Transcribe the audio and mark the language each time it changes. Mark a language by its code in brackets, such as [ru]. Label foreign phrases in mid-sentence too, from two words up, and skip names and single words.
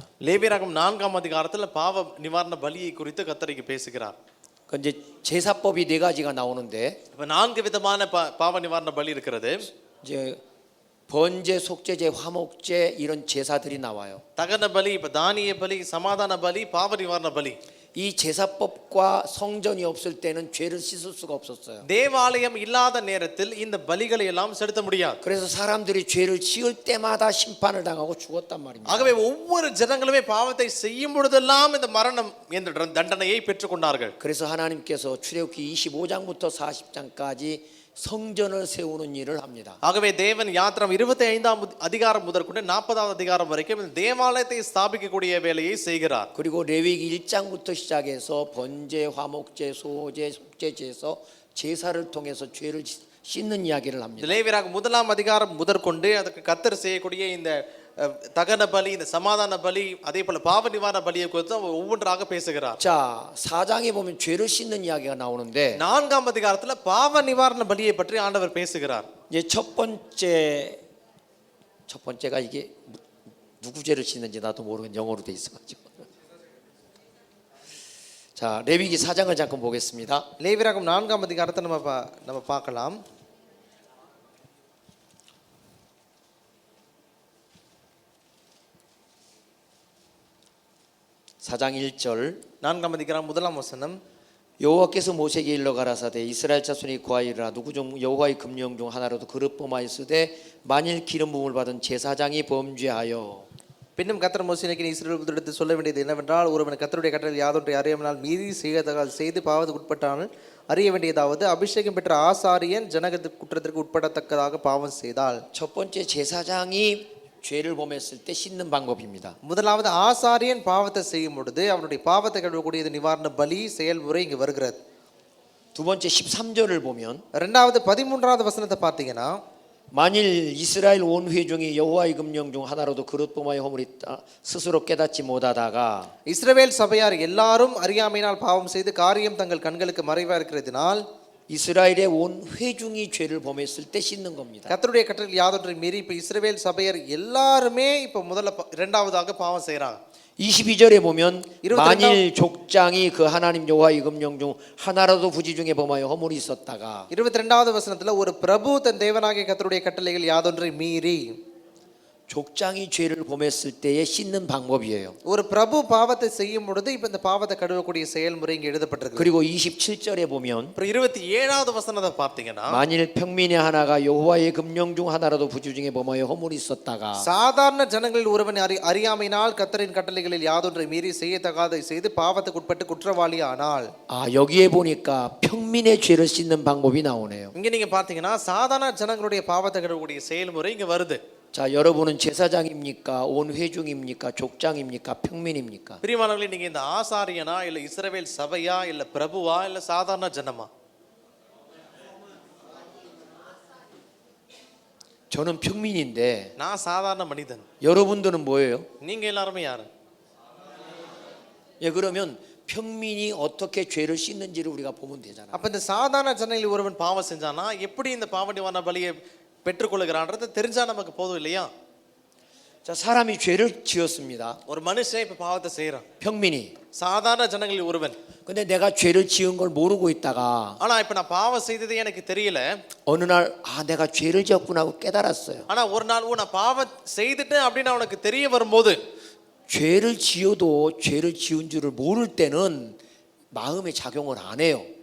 [ta] லேவியராகமம் 4ஆம் அதிகாரத்துல பாவ நிவாரண பலியை குறித்து கர்த்தர் பேசுகிறார். [ko] 그 이제 제사법이 네 가지가 나오는데, [ta] இப்ப 4 விதமான பாவ நிவாரண பலி இருக்கிறது. [ko] 이제 번제, 속죄제, 화목제 이런 제사들이 나와요. [ta] தகன பலி, இப்ப தானிய பலி, சமாதான பலி, பாவ நிவாரண பலி. [ko] 이 제사법과 성전이 없을 때는 죄를 씻을 수가 없었어요. [ta] தேவாலயம் இல்லாத நேரத்தில் இந்த பலிகளை எல்லாம் செலுத்த முடியாது. [ko] 그래서 사람들이 죄를 지을 때마다 심판을 당하고 죽었단 말입니다. [ta] ஆகவே ஒவ்வொரு ஜனங்களுமே பாவத்தை செய்யும் பொழுதெல்லாம் இந்த மரணம் என்ற தண்டனையை பெற்றுக்கொண்டார்கள். [ko] 그래서 하나님께서 출애굽기 25장부터 40장까지 성전을 세우는 일을 합니다. [ta] ஆகவே தேவன் யாத்திரம் 25ஆம் அதிகாரம் முதற்கொண்டு 40ஆவது அதிகாரம் வரைக்கும் இந்த தேவாலயத்தை ஸ்தாபிக்கக்கூடிய வேலையை செய்கிறார். [ko] 그리고 레위기 1장부터 시작해서 번제, 화목제, 소제, 속죄제에서 제사를 통해서 죄를 씻는 이야기를 합니다. [ta] லேவியராகமம் 1ஆம் அதிகாரம் முதற்கொண்டு அதுக்கு கர்த்தர் செய்யக்கூடிய இந்த தகன பலி, இந்த சமாதான பலி, அதே போல பாவ நிவாரண பலியை குறித்து ஒவ்வொன்றாக பேசுகிறார். [ko] 자, 4장에 보면 죄를 씻는 이야기가 나오는데, [ta] 4ஆம் அதிகாரத்துல பாவ நிவாரண பலியை பற்றி ஆண்டவர் பேசுகிறார். [ko] 이제 첫 번째가 이게 누구 죄를 씻는지 나도 모르겠는데 영어로 돼 있어가지고. 자, 레위기 4장을 잠깐 보겠습니다. [ta] லேவியராகமம் 4ஆம் அதிகாரத்தை நம்ம பார்க்கலாம். [ko] 4장 1절. [ta] 4ஆம் அதிகாரம் 1ஆம் வசனம். [ko] 여호와께서 모세에게 일러 가라사대 이스라엘 자손이 구하이라 누구 중 여호와의 금령 중 하나라도 그릇 범하였으되 만일 기름 부음을 받은 제사장이 범죄하여. [ta] பின்னும் கர்த்தர் மோசேக்கு இஸ்ரவேல் புத்திரருக்கு சொல்ல வேண்டியது என்னவென்றால், ஒருவன் கர்த்தருடைய கட்டளை யாதொன்றை அறியாமல் மீறி செய்து பாவத்துக்கு உட்பட்டால் அறிய வேண்டியதாவது, அபிஷேகம் பெற்ற ஆசாரியன் ஜனகத்து குற்றத்திற்கு உட்படத்தக்கதாக பாவம் செய்தால். [ko] 첫 번째 제사장이 죄를 범했을 때 씻는 방법입니다. [ta] முதலாவது ஆசாரியன் பாவத்தை செய்யும் பொழுது அவனுடைய பாவத்தை கழுவக்கூடிய நிவாரண பலி செயல்முறை இங்கு வருகிறது. [ko] 두 번째 13절을 보면, [ta] ரெண்டாவது 13வது வசனத்தை பார்த்தீங்கன்னா, [ko] 만일 이스라엘 온 회중이 여호와의 금령 중 하나로도 그릇 범하여 허물했다 스스로 깨닫지 못하다가, [ta] இஸ்ரவேல் சபையார் எல்லாரும் அறியாமையினால் பாவம் செய்து காரியம் தங்கள் கண்களுக்கு மறைவா இருக்கிறதினால் [ko] 이스라엘의 온 회중이 죄를 범했을 때 씻는 겁니다. [ta] கர்த்தருடைய கட்டளை யாதொன்றை மீறி இப்ப இஸ்ரவேல் சபையார் எல்லாருமே இப்ப இரண்டாவதாக பாவம் செய்றாங்க. [ko] 22절에 보면 만일 족장이 그 하나님 여호와의 금령 중 하나라도 부지 중에 범하여 허물이 있었다가, [ta] 22வது வசனத்துல ஒரு பிரபு தன் தேவனாகிய கர்த்தருடைய கட்டளைகள் யாதொன்றை மீறி, [ko] 족장이 죄를 범했을 때에 씻는 방법이에요. [ta] ஒரு பிரபு பாவத்தை செய்யும் பொழுது இப்ப இந்த பாவத்தை கழுவக்கூடிய செயல்முறை இங்க எழுதப்பட்டிருக்கு. [ko] 그리고 27절에 보면 [ta] 27வது வசனத்தை பார்த்தீங்கன்னா, [ko] 만일 평민의 하나가 여호와의 금령 중 하나라도 부지 중에 범하여 허물이 있었다가, [ta] சாதாரண ஜனங்களில் ஒருவன் அறியாமையினால் கர்த்தரின் கட்டளைகளில் யாதொன்றை மீறி செய்யத்தகாதை செய்து பாவத்துக்கு உட்பட்டு குற்றவாளி ஆனால். [ko] 여기에 보니까 평민의 죄를 씻는 방법이 나오네요. [ta] இங்க நீங்க பார்த்தீங்கன்னா சாதாரண ஜனங்களுடைய பாவத்தை கழுவக்கூடிய செயல்முறை இங்க வருது. [ko] 자, 여러분은 제사장입니까? 온 회중입니까? 족장입니까? 평민입니까? [ta] பிரியமானவர்களே, நீங்க இந்த ஆசாரியனா இல்ல இஸ்ரவேல் சபையா இல்ல பிரபுவா இல்ல சாதாரண ஜனமா? [ko] 저는 평민인데 [ta] நான் சாதாரண மனிதன். [ko] 여러분들은 뭐예요? [ta] நீங்க எல்லாருமே யாரு? [ko] 예, 그러면 평민이 어떻게 죄를 씻는지를 우리가 보면 되잖아. [ta] அப்ப இந்த சாதாரண ஜனங்களில் ஒருவன் பாவம் செஞ்சானா எப்படி இந்த பாவ நிவாரண பலியை பெற்றுக்கொள்கிறான்றது தெரிஞ்சா நமக்கு போதும் இல்லையா? [ko] 자, 사람이 죄를 지었습니다. [ta] ஒரு மனுஷன் இப்ப பாவத்தை செய்யறான், [ko] 평민이. [ta] சாதாரண ஜனங்களில் ஒருவன். [ko] 근데 내가 죄를 지은 걸 모르고 있다가 [ta] ஆனா இப்ப நான் பாவம் செய்தது எனக்கு தெரியல. [ko] 어느 날 내가 죄를 지었구나 하고 깨달았어요. [ta] ஆனா ஒரு நாள் நான் பாவம் செய்துட்டேன் அப்படின்னு அவனுக்கு தெரிய வரும்போது, [ko] 죄를 지어도 죄를 지은 줄을 모를 때는 마음에 작용을 안 해요.